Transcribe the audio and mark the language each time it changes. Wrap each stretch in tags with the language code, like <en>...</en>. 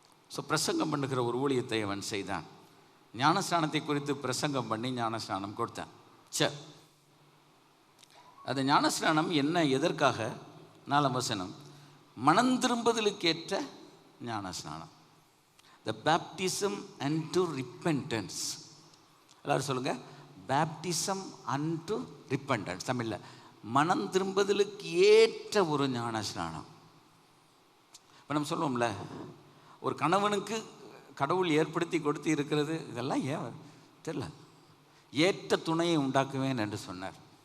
<ta>So பிரசங்கம் பண்ணுகிற ஒரு ஊழியத்தை அவன் செய்தான். ஞானஸ்நானத்தை குறித்து பிரசங்கம் பண்ணி ஞானஸ்நானம் கொடுத்தான். சரி, அது ஞானஸ்நானம் என்ன, எதற்காக? 4 வசனம், மனம் திரும்புதலுக்கேற்ற ஞானஸ்நானம்.</ta> <en>The baptism unto repentance.</en> <ta>எல்லாரும் சொல்லுங்க,</ta> <en>baptism unto repentance.</en> <ta>தமிழில் மனம் திரும்புதலுக்கு ஏற்ற ஒரு ஞானஸ்நானம். இப்போ நம்ம சொல்லுவோம்ல, ஒரு கணவனுக்கு கடவுள் ஏற்படுத்தி கொடுத்து இருக்கிறது, இதெல்லாம் ஏன் தெரியல, ஏற்ற துணையை உண்டாக்குவேன் என்று சொன்னார்.</ta>